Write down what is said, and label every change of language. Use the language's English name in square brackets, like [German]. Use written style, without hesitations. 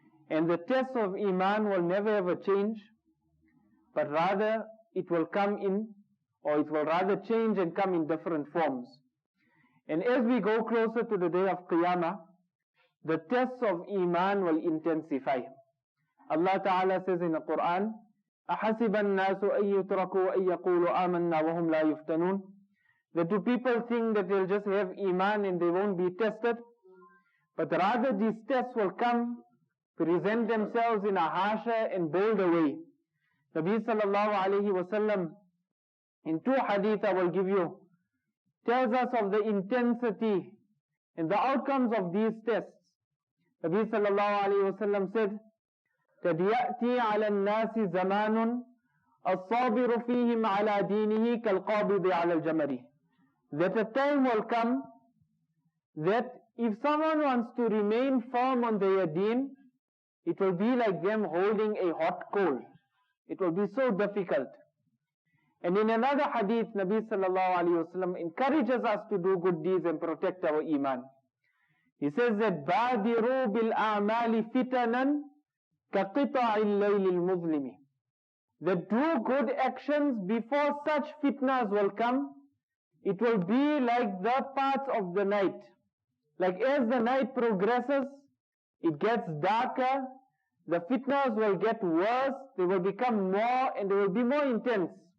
[English] And the test of Iman will never ever change, but rather it will come in, or it will rather change and come in different forms. And as we go closer to the day of Qiyamah, the tests of Iman will intensify. [Arabic] Allah Ta'ala says in the Quran, أَحَسِبَ النَّاسُ أَن يُتْرَكُوا أَن يَقُولُوا آمَنَّا وَهُمْ لَا يُفْتَنُونَ. [English] That do people think that they'll just have Iman and they won't be tested? But rather these tests will come, present themselves in a harsher and bolder way. Nabi sallallahu alayhi wa sallam, in two hadith I will give you, tells us of the intensity and the outcomes of these tests. [Arabic] Nabi sallallahu alayhi wa sallam said, قد يأتي على الناس زمان الصابر فيهم على دينه كالقابض على الجمر. [English] That a time will come that if someone wants to remain firm on their deen, it will be like them holding a hot coal. It will be so difficult. And in another hadith, Nabi sallallahu alayhi wa sallam encourages us to do good deeds and protect our iman. [Arabic] He says that بَادِرُوا بِالْأَعْمَالِ فِتَنًا كَقِطَعِ اللَّيْلِ الْمُظْلِمِ. [English] That do good actions before such fitnas will come, it will be like the parts of the night. Like as the night progresses, it gets darker, the fitnas will get worse, they will become more and they will be more intense.